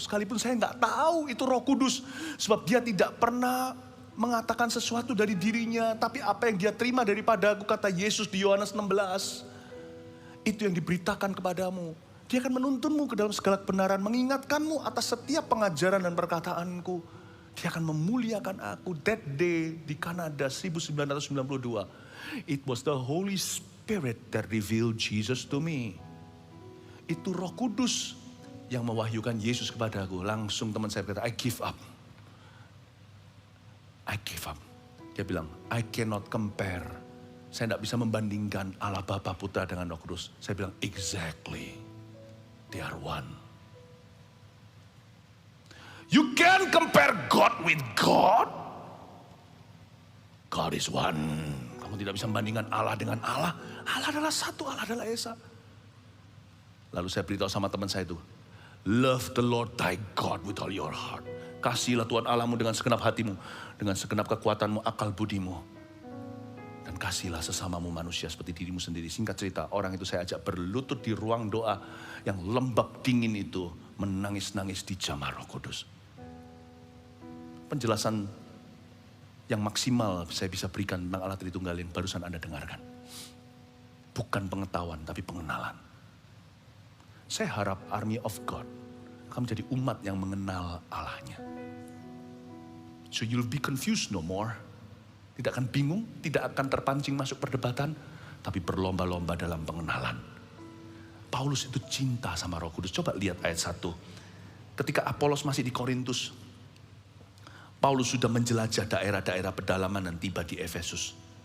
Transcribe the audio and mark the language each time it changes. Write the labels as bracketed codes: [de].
[id] Sekalipun saya nggak tahu itu Roh Kudus, sebab Dia tidak pernah mengatakan sesuatu dari dirinya, tapi apa yang Dia terima daripada aku, kata Yesus di Yohanes 16. Itu yang diberitakan kepadamu. Dia akan menuntunmu ke dalam segala kebenaran, mengingatkanmu atas setiap pengajaran dan perkataanku. Dia akan memuliakan aku. [en] That day di Kanada 1992, it was the Holy Spirit that revealed Jesus to me. [id] Itu Roh Kudus yang mewahyukan Yesus kepadaku. Langsung teman saya berkata, [en] I give up. I give up. [id] Dia bilang, [en] I cannot compare. [id] Saya tidak bisa membandingkan Allah Bapa Putra dengan Roh Kudus. Saya bilang, [en] exactly. They are one. You can compare God with God. God is one. [id] Kamu tidak bisa membandingkan Allah dengan Allah. Allah adalah satu, Allah adalah Esa. Lalu saya beritahu sama teman saya itu, [en] love the Lord thy God with all your heart. [id] Kasihilah Tuhan Allahmu dengan segenap hatimu, dengan segenap kekuatanmu, akal budimu. Dan kasihilah sesamamu manusia seperti dirimu sendiri. Singkat cerita, orang itu saya ajak berlutut di ruang doa yang lembab dingin itu, menangis-nangis di jamah Roh Kudus. Penjelasan yang maksimal saya bisa berikan tentang Allah Tritunggalin barusan Anda dengarkan. Bukan pengetahuan, tapi pengenalan. Saya harap Army of God akan menjadi umat yang mengenal Allahnya. [en] So you'll be confused no more. [id] Tidak akan bingung, tidak akan terpancing masuk perdebatan, tapi berlomba-lomba dalam pengenalan. Paulus itu cinta sama Roh Kudus. Coba lihat ayat 1. Ketika Apolos masih di Korintus, Paulus sudah menjelajah daerah-daerah pedalaman dan tiba di Efesus.